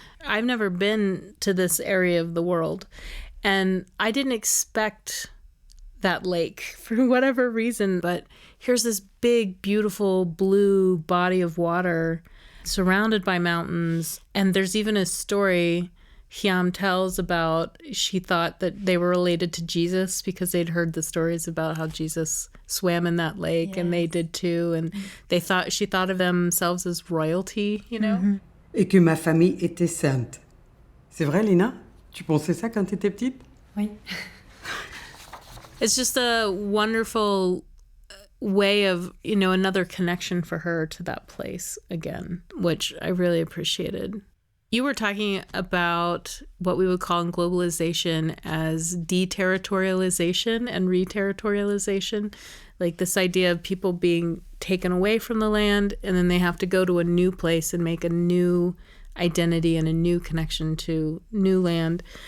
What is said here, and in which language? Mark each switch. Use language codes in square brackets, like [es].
[en] I've never been to this area of the world, and I didn't expect that lake for whatever reason, but here's this big, beautiful blue body of water surrounded by mountains. And there's even a story Hyam tells about, she thought that they were related to Jesus because they'd heard the stories about how Jesus swam in that lake, and they did too. And she thought of themselves as royalty, you know? [fr] Et que ma famille était sainte. C'est vrai, Lina? Tu pensais ça quand tu étais petite? Oui. [en] It's just a wonderful way of, you know, another connection for her to that place again, which I really appreciated. You were talking about what we would call in globalization as deterritorialization and reterritorialization, like this idea of people being taken away from the land and then they have to go to a new place and make a new identity and a new connection to new land.